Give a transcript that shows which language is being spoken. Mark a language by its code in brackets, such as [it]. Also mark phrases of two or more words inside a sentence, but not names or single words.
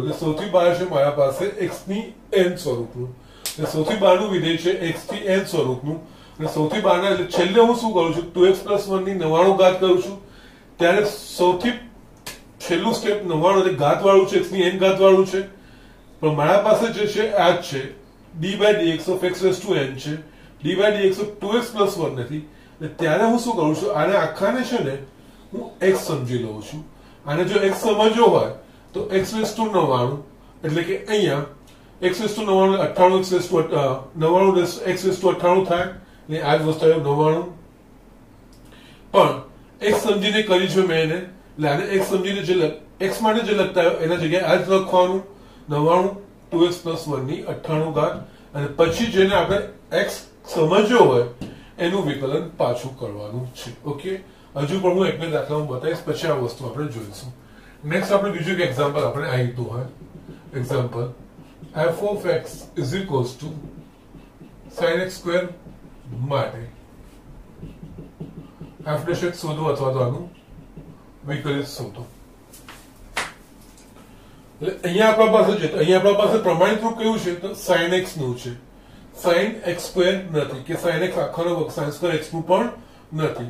[gu] એટલે સૌથી બહાર છે મારા પાસે x ની n સ્વરૂપનું, એટલે સૌથી બહારનું વિધેય છે x થી n સ્વરૂપનું. અને સૌથી બહારના એટલે છેલ્લે હું શું કરું છું, 2x + 1 ની 99 ઘાત કરું છું. ત્યારે સૌથી છેલ્લું સ્ટેપ 99 એટલે ઘાત વાળું છે, x ની n ઘાત વાળું છે. પણ મારા પાસે જે છે આ જ છે [en] d/dx of x raised to n [gu] છે, [en] d/dx of 2x + 1 [gu] નથી. એટલે ત્યારે હું શું કરું છું, આને આખાને છે ને હું x સમજી લઉં છું. આને જો x સમજ્યો હોય તો [en] x raised to 99, [gu] એટલે કે અહીંયા [en] x raised to 99 98 x raised to 99 x raised to 98 [gu] થાય. એટલે આ જ વસ્તુ 99. પણ x સમજીને કરી છે મેં એને, એટલે આને x સમજીને જે x માટે જે લખતા હોય એના જગ્યાએ આ જ લખવાનું 99 2x + 1 ની 98 ઘાત. અને પછી જેને આપણે x સમજ્યો હોય એનું વિકલન પાછું કરવાનું છે. ઓકે, હજુ પણ હું એક બે દાખલામાં બતાવીશ, પછી આ વસ્તુ આપણે જોઈશું. નેક્સ્ટ આપણે બીજું એક એક્ઝામ્પલ આપણે આ રીતનું હોય. એક્ઝામ્પલ [en] f of x is equals to sin x² [gu] માટે f' શોધો અથવા તો આનું વિકલિત શોધો. એટલે અહીંયા આપણા પાસે છે, અહીંયા આપણા પાસે પ્રમાણિત રૂપ કયું છે તો sin x નું છે. sin x² નથી કે sin x આખાનો વર્ગ, sin² x નું પણ નથી.